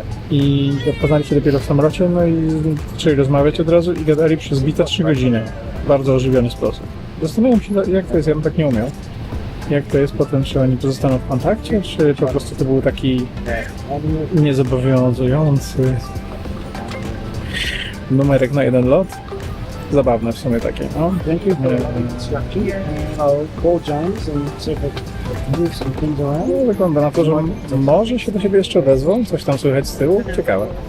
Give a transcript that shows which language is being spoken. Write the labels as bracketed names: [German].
[Polish] I poznali się dopiero w samolocie, no i zaczęli rozmawiać od razu i gadali przez bite 3 godziny w bardzo ożywiony sposób. Zastanawiam się, jak to jest, ja bym tak nie umiał. Jak to jest potem, czy oni pozostaną w kontakcie, czy po prostu to był taki niezobowiązujący numerek na jeden lot. Zabawne w sumie takie, no. [English] Thank you for instruction. I'll call James and see if I can move some things around. [Polish] No, wygląda na to, że może się do siebie jeszcze odezwą, coś tam słychać z tyłu. Ciekawe.